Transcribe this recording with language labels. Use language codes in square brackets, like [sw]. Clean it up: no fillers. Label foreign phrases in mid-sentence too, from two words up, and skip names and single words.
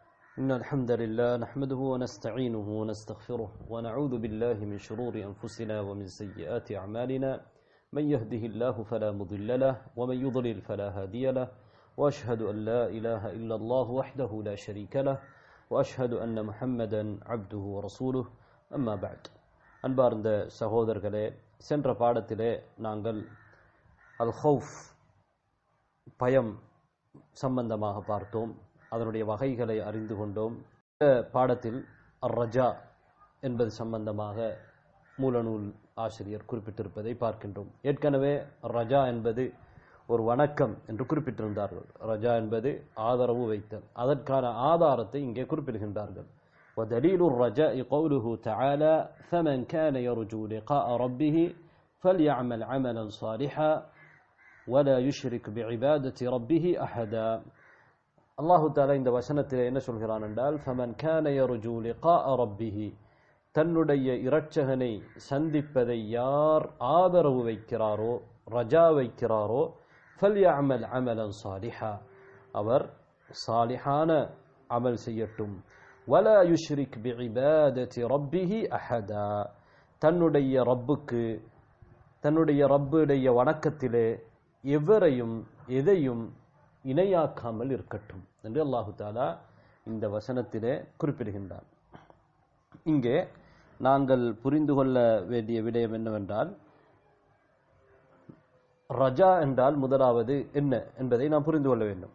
[ar] إن الحمد لله نحمده ونستعينه ونستغفره ونعوذ بالله من شرور أنفسنا ومن سيئات أعمالنا من يهده الله فلا مضل له ومن يضلل فلا هادي له وأشهد أن لا إله إلا الله وحده لا شريك له وأشهد أن محمدا عبده ورسوله أما بعد [ta] அன்பார்ந்த சகோதரர்களே, சென்ற பாடத்திலே நாங்கள் அல் ஹவுஃப் பயம் சம்பந்தமாக பார்த்தோம். அதனுடைய வகைகளை அறிந்து கொண்டோம். இந்த பாடத்தில் அர் ரஜா என்பது சம்பந்தமாக மூலநூல் ஆசிரியர் குறிப்பிட்டிருப்பதை பார்க்கின்றோம். ஏற்கனவே ரஜா என்பது ஒரு வணக்கம் என்று குறிப்பிட்டிருந்தார்கள். ரஜா என்பது ஆதரவு வைத்தல். அதற்கான ஆதாரத்தை இங்கே குறிப்பிடுகின்றார்கள். [ar] وَدَلِيلُ الرَّجَاءِ قَوْلُهُ تَعَالَى فَمَنْ كَانَ يَرْجُو لِقَاءَ رَبِّهِ فَلْيَعْمَلْ عَمَلًا صَالِحًا وَلَا يُشْرِكْ بِعِبَادَةِ رَبِّهِ أَحَدًا. [ta] அல்லாஹு தஆலா இந்த வசனத்திலே என்ன சொல்கிறான் என்றால், [ar] فَمَنْ كَانَ يَرْجُو لِقَاءَ رَبِّهِ, [ta] தன்னுடைய இரட்சகனை சந்திப்பதை யார் ஆதரவு வைக்கிறாரோ, ரஜா வைக்கிறாரோ, [ar] فَلْيَعْمَلْ عَمَلًا صَالِحًا, [ta] அவர் சாலிஹான அமல் செய்யட்டும். [ar] وَلَا يُشْرِكْ بِعِبَادَةِ رَبِّهِ أَحَدًا, [ta] தன்னுடைய ரப்புடைய வணக்கத்திலே எதையும் இணையாக்காமல் இருக்கட்டும் என்று அல்லாஹு தஆலா இந்த வசனத்திலே குறிப்பிடுகின்றார். இங்கே நாங்கள் புரிந்து கொள்ள வேண்டிய விடயம் என்னவென்றால், ரஜா என்றால் முதலாவது என்ன என்பதை நாம் புரிந்து கொள்ள வேண்டும்.